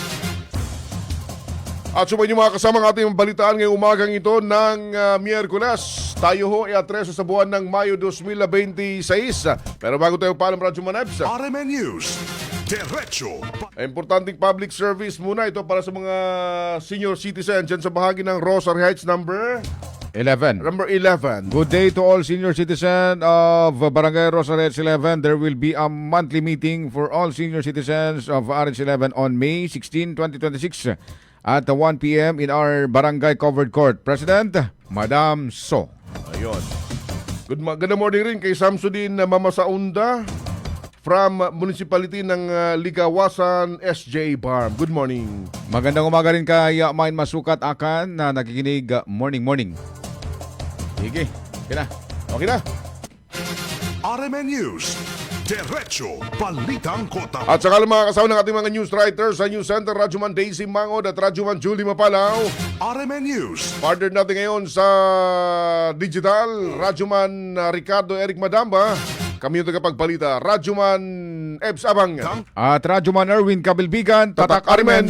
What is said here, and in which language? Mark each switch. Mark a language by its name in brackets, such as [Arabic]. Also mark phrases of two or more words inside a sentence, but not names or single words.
[Filipino] At sumayin niyo mga kasama ng ating balitaan ngayong umagang ito ng Miyerkules. Tayo ho ay atreso sa buwan ng Mayo 2026. Pero bago tayo paalam, Radyo Manebs, RMN News, Diretso importanteng [English] public service [Filipino] muna ito para sa mga [English] senior citizen [Filipino] dyan sa bahagi ng Rosary Heights number 11. 11. [English] Good day to all senior citizens of Barangay Rosarets 11. There will be a monthly meeting for all senior citizens of RH11 on May 16, 2026 at 1 p.m. in our Barangay Covered Court. President, Madam So. [Filipino] Ayun. [English] Good morning [Filipino] rin kay Samsudin Mamasaunda [English] from Municipality [Filipino] ng Ligawasan, SJ Barm. [English] Good morning. [Filipino] Magandang umaga rin kay Main Masukat Akan na nakikinig. Morning. Sige, okay na. Okay na. RMN News, Diretso Balitang Cotabato. At saka mga kasama ng ating mga news writers sa News Center, Radyoman Daisy Mangod at Radyoman Julie Mapalaw. RMN News, Partner natin ngayon sa digital, Radyoman Ricardo Eric Madamba. Kami yung tagapagbalita, Radyoman Ebs Abang. At Radyoman Erwin Kabilbigan, Tatak Arimen.